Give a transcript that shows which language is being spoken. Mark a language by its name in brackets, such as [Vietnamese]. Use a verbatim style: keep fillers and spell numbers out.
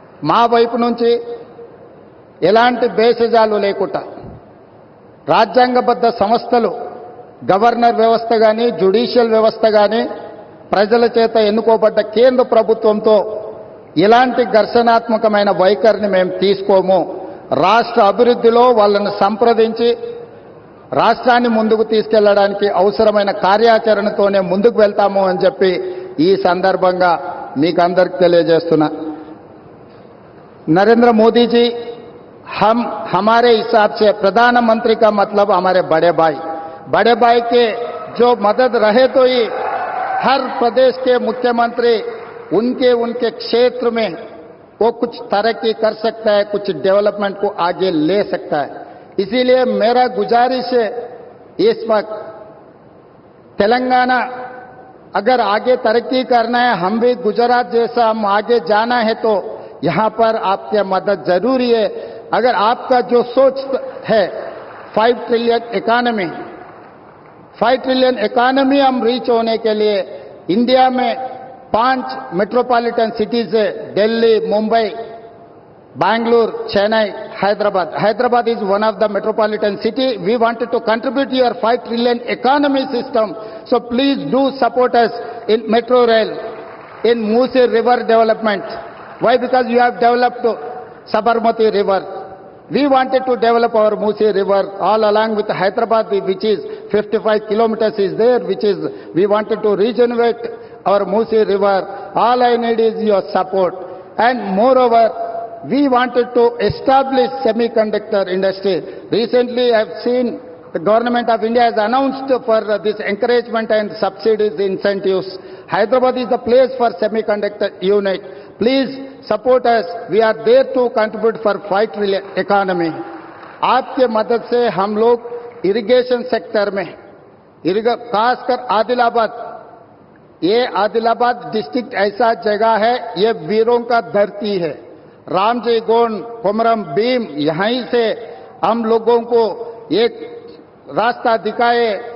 [Telugu] మా వైపు నుంచి ఎలాంటి బేసిజాలు లేకుండా రాజ్యాంగబద్ధ సంస్థలు, గవర్నర్ వ్యవస్థ కానీ, జ్యుడిషియల్ వ్యవస్థ కానీ ప్రజల చేత ఎన్నుకోబడ్డ కేంద్ర ప్రభుత్వంతో ఇలాంటి ఘర్షణాత్మకమైన వైఖరిని మేము తీసుకోము. రాష్ట్ర అభివృద్ధిలో వాళ్ళను సంప్రదించి రాష్ట్రాన్ని ముందుకు తీసుకెళ్లడానికి అవసరమైన కార్యాచరణతోనే ముందుకు వెళ్తాము అని చెప్పి ఈ సందర్భంగా మీకందరికి తెలియజేస్తున్నా. [Hindi] నరేంద్ర మోదీజీ हम हमारे हिसाब से प्रधानमंत्री का मतलब हमारे बड़े भाई, बड़े भाई के जो मदद रहे तो ही हर प्रदेश के मुख्यमंत्री उनके उनके क्षेत्र में वो कुछ तरक्की कर सकता है, कुछ डेवलपमेंट को आगे ले सकता है। इसीलिए मेरा गुजारिश है इस वक्त तेलंगाना अगर आगे तरक्की करना है, हम भी गुजरात जैसा हम आगे जाना है तो यहाँ पर आपकी मदद जरूरी है। अगर आपका जो सोच है five trillion economy, five trillion economy हम रीच होने के लिए इंडिया में पांच मेट्रोपॉलिटन सिटीज है, Delhi, Mumbai, Bangalore, Chennai, Hyderabad. [English] Hyderabad is one of the metropolitan city. We wanted to contribute to your five trillion economy system. So please do support us in Metro Rail, in Musi River development. Why? Because you have developed Sabarmati River. We wanted to develop our Musi River all along with Hyderabad, which is fifty-five kilometers is there, which is, we wanted to regenerate our Musi River. All I need is your support. And moreover, we wanted to establish semiconductor industry. Recently, I have seen the government of India has announced for this encouragement and subsidies incentives. Hyderabad is the place for semiconductor unit. Please support us. We are there to contribute for five trillion economy. [Hindi] आपके मदद से हम लोग irrigation sector में, खासकर आदिलाबाद, ये Adilabad district ऐसा जगह है, ये वीरों का धरती है। रामजी गोंड, कोमरम भीम, यहीं से हम लोगों को एक रास्ता दिखाए।